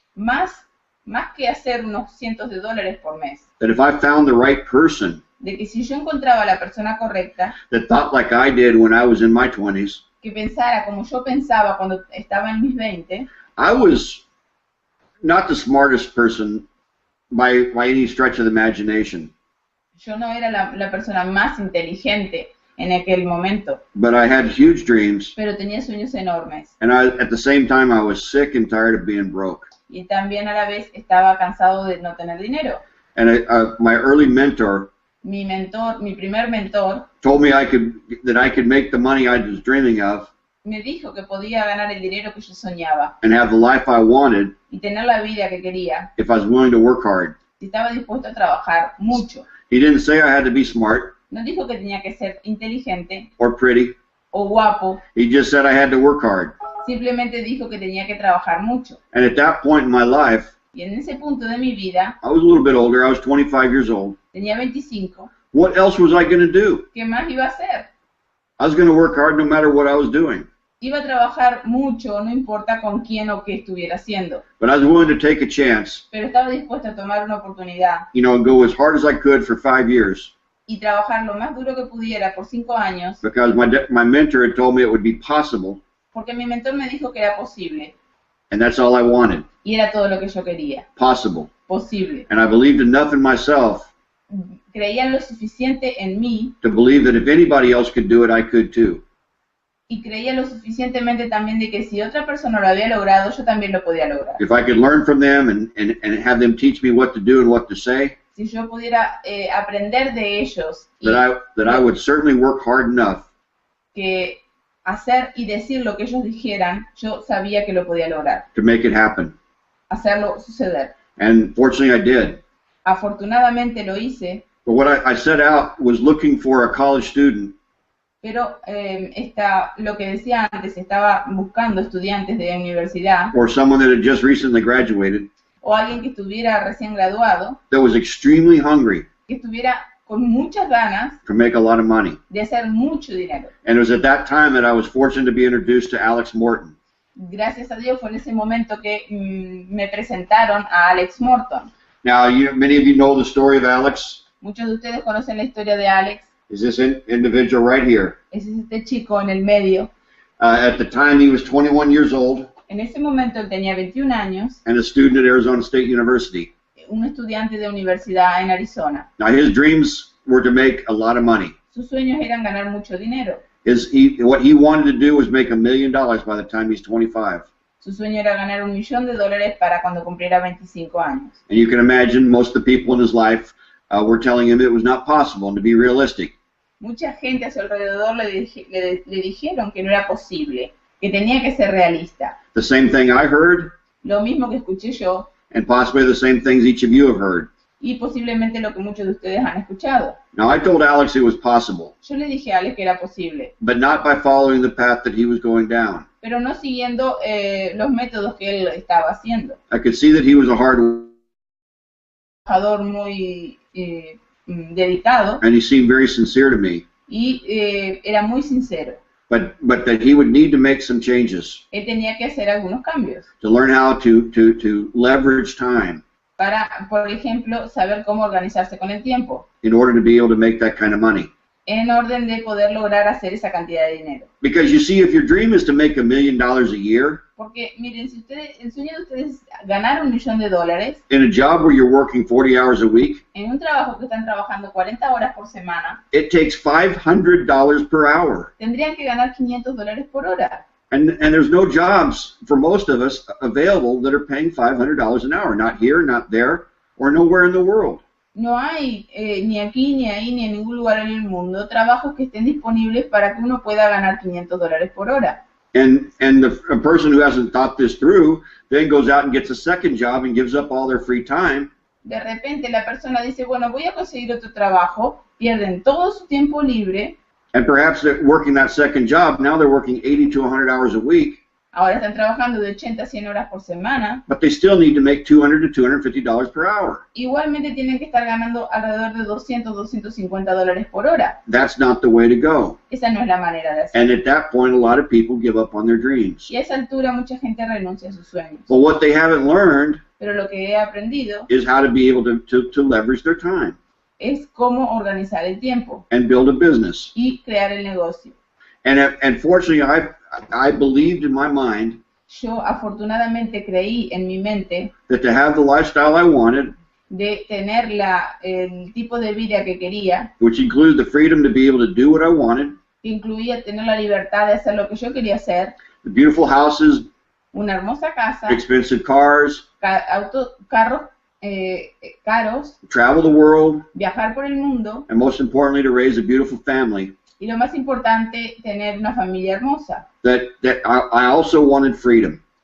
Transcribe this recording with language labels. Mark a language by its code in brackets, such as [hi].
[es] más que hacer unos cientos de dólares por mes. [en] That if I found the right person [es] De que si yo encontraba a la persona correcta, [en] that thought like I did when I was in my 20s, [es] que pensara como yo pensaba cuando estaba en mis 20, [en] I was not the smartest person by any stretch of the imagination. [es] yo no era la persona más inteligente en aquel momento, [en] But I had huge dreams, [es] pero tenía sueños enormes. [en] and at the same time, I was sick and tired of being broke. [es] Y también a la vez estaba cansado de no tener dinero. [en] And my early mentor [es] Mi primer mentor, [en] told me that I could make the money I was dreaming of [es] me dijo que podía ganar el dinero que yo soñaba [en] and have the life I wanted [es] y tener la vida que quería [en] if I was willing to work hard. [es] si estaba dispuesto a trabajar mucho. [en] He didn't say I had to be smart [es] No dijo que tenía que ser inteligente [en] or pretty. [es] o guapo, [en] He just said I had to work hard. [es] simplemente dijo que tenía que trabajar mucho. [en] And at that point in my life, [es] Y en ese punto de mi vida, [en] I was a little bit older. I was 25 years old. [es] tenía 25, [en] What else was I going to do? [es] ¿qué más iba a hacer? [en] I was going to work hard no matter what I was doing. [es] Iba a trabajar mucho, no importa con quién o qué estuviera haciendo, [en] But I was willing to take a chance, [es] pero estaba dispuesto a tomar una oportunidad [en] and go as hard as I could for 5 years. [es] y trabajar lo más duro que pudiera por 5 años, [en] Because my mentor had told me it would be possible, [es] porque mi mentor me dijo que era posible, [en] and that's all I wanted. [es] y era todo lo que yo quería, [en] Possible. [es] posible. [en] And I believed enough in myself [es] Creía lo suficiente en mí [en] to believe that if anybody else could do it, I could too. [es] y creía lo suficientemente también de que si otra persona lo había logrado, yo también lo podía lograr. [en] If I could learn from them and have them teach me what to do and what to say, [es] Si yo pudiera aprender de ellos y [en] that I would certainly work hard enough [es] que hacer y decir lo que ellos dijeran, yo sabía que lo podía lograr, [en] to make it happen. [es] hacerlo suceder. [en] And fortunately, I did. [es] Afortunadamente lo hice, [en] But what I set out was looking for a college student [es] pero lo que decía antes, estaba buscando estudiantes de universidad [en] or someone that had just recently graduated [es] o alguien que estuviera recién graduado, [en] that was extremely hungry [es] que estuviera con muchas ganas [en] to make a lot of money. [es] de hacer mucho dinero. [en] And it was at that time that I was fortunate to be introduced to Alex Morton. [es] Gracias a Dios fue en ese momento que me presentaron a Alex Morton. [en] Now, many of you know the story of Alex. [es] Muchos de ustedes conocen la historia de Alex. [en] Is this individual right here? [es] Ese es este chico en el medio. [en] At the time, he was 21 years old [es] En ese momento él tenía 21 años, [en] and a student at Arizona State University. [es] un estudiante de universidad en Arizona. [en] Now, his dreams were to make a lot of money. [es] Sus sueños eran ganar mucho dinero. [en] What he wanted to do was make $1 million by the time he's 25. [es] Su sueño era ganar $1 millón para cuando cumpliera 25 años. [en] And you can imagine most of the people in his life were telling him it was not possible and to be realistic. [es] Mucha gente a su alrededor le dijeron que no era posible, que tenía que ser realista. [en] The same thing I heard, [es] Lo mismo que escuché yo [en] and possibly the same things each of you have heard. [es] y posiblemente lo que muchos de ustedes han escuchado. [en] Now, I told Alex it was possible, [es] Yo le dije a Alex que era posible, [en] but not by following the path that he was going down. [es] pero no siguiendo los métodos que él estaba haciendo. [en] I could see that he was a hard [es] Trabajador muy dedicado [en] and he seemed very sincere to me, [es] y era muy sincero. [en] but that he would need to make some changes [es] Él tenía que hacer algunos cambios [en] to learn how to leverage time [es] para, por ejemplo, saber cómo organizarse con el tiempo, [en] in order to be able to make that kind of money. [es] en orden de poder lograr hacer esa cantidad de dinero. [en] Because you see, if your dream is to make $1 million a year [es] Porque, miren, si el sueño de ustedes es ganar $1 millón [en] in a job where you're working 40 hours a week, [es] en un trabajo que están trabajando 40 horas por semana, [en] it takes $500 per hour. [es] tendrían que ganar $500 por hora. [en] And there's no jobs for most of us available that are paying $500 an hour. Not here, not there, or nowhere in the world. [es] No hay ni aquí, ni ahí, ni en ningún lugar en el mundo trabajos que estén disponibles para que uno pueda ganar $500 por hora. [en] And a person who hasn't thought this through then goes out and gets a second job and gives up all their free time. [es] De repente la persona dice, bueno, voy a conseguir otro trabajo, pierden todo su tiempo libre, [en] And perhaps they're working that second job. Now they're working 80 to 100 hours a week. [es] ahora están trabajando de 80 a 100 horas por semana, [en] But they still need to make $200 to $250 per hour. [es] igualmente tienen que estar ganando alrededor de 200, $250 por hora. [en] That's not the way to go. [es] Esa no es la manera de hacer. [en] And at that point, a lot of people give up on their dreams. [es] Y a esa altura mucha gente renuncia a sus sueños. [en] But what they haven't learned [es] Pero lo que he aprendido [en] is how to be able to leverage their time [es] es cómo organizar el tiempo [en] and build a business. [es] y crear el negocio. [en] And fortunately, I believed in my mind [es] Yo afortunadamente creí en mi mente [en] that to have the lifestyle I wanted, [es] de tener el tipo de vida que quería, [en] which included the freedom to be able to do what I wanted, [es] que incluía tener la libertad de hacer lo que yo quería hacer, [en] the beautiful houses, [es] una hermosa casa, [en] expensive cars, [es] carros caros, [en] travel the world, [es] viajar por el mundo [en] and most importantly, to raise a beautiful family, [es] y lo más importante, tener una familia hermosa. [en] that I also wanted freedom,